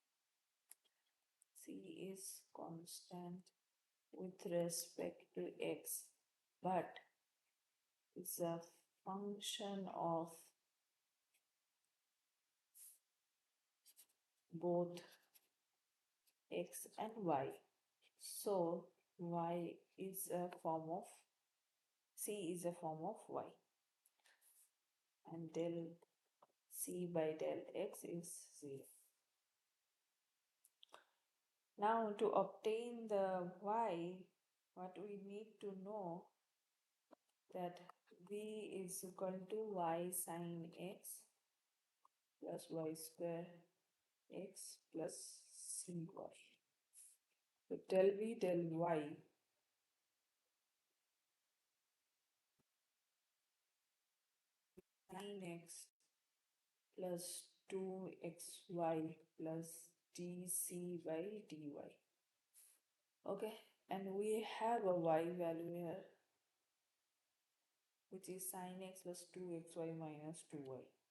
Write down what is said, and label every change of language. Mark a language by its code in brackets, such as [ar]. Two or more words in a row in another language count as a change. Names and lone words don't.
[en] c is constant with respect to x, but it's a function of both x and y. So y is a form of c is a form of y, and del c by del x is 0. Now to obtain the y, what we need to know that v is equal to y sin x plus y square x plus c y. So del v del y sin x plus 2xy plus dc by dy. Okay, and we have a y value here, which is sin x plus 2xy minus 2y.